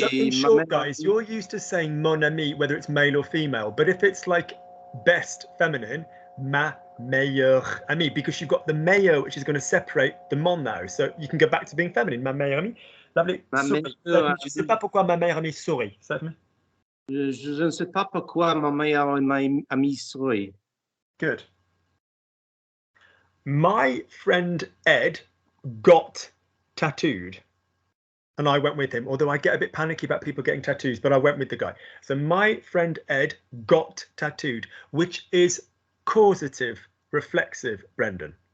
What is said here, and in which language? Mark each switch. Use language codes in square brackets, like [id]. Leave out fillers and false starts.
[en] So in short, guys, you're used to saying [fr] mon ami, [en] whether it's male or female, but if it's like best feminine, ma [fr] meilleure amie, [en] because you've got the meilleur, which is going to separate the mon now. So you can go back to being feminine. [fr] Ma meilleure amie. Lovely. Ma Souris. meilleure Je ne sais pas pourquoi ma meilleure amie sourit. Stephanie? Je ne sais pas pourquoi ma meilleure amie sourit. [en] Good. My friend Ed got tattooed. And I went with him, although I get a bit panicky about people getting tattoos, but I went with the guy. So my friend Ed got tattooed, which is causative, reflexive, Brendan.